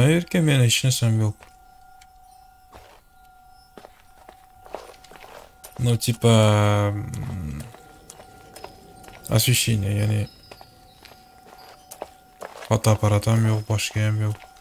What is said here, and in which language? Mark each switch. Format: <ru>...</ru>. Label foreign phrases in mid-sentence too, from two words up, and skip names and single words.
<uz>Aka men hech narsam yo'q.</uz> <ru>Ну, типа... освещение,</ru> <uz>ya'ni fotoapparat ham yo'q, boshqa ham yo'q.</uz>